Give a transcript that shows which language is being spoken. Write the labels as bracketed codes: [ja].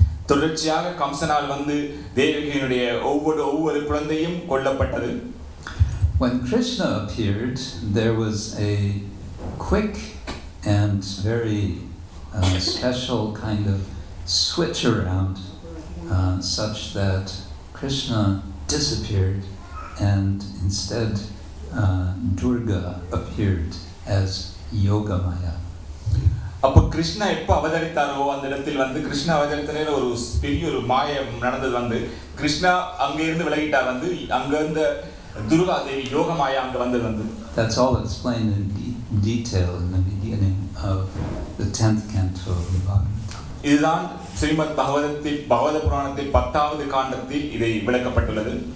[ta] தொடர்ச்சியாக கம்சனால் தேவகியினுடைய ஒவ்வொரு குழந்தையும் கொல்லப்பட்டது. [en] When Krishna appeared, there was a quick and very special kind of switch around, such that Krishna disappeared, and instead Durga appeared as Yogamaya. [ta] அப்ப கிருஷ்ணா எப்ப அவதரித்தாரோ அந்த இடத்தில் கிருஷ்ணா அவதரித்த நேரம் ஒரு பெரிய ஒரு மாயம் நடந்தது. கிருஷ்ணா அங்க இருந்து விலகிட்டார். அங்க இருந்த துர்கா தேவி யோகமாயா அங்க வந்தது. [en] That's all explained in detail in the beginning of the 10th canto of the Bhagavatam. [ta] இதுதான் ஸ்ரீமத் பகவத புராணத்தில் 10வது காண்டத்தில் இதை விளக்கப்பட்டுள்ளது.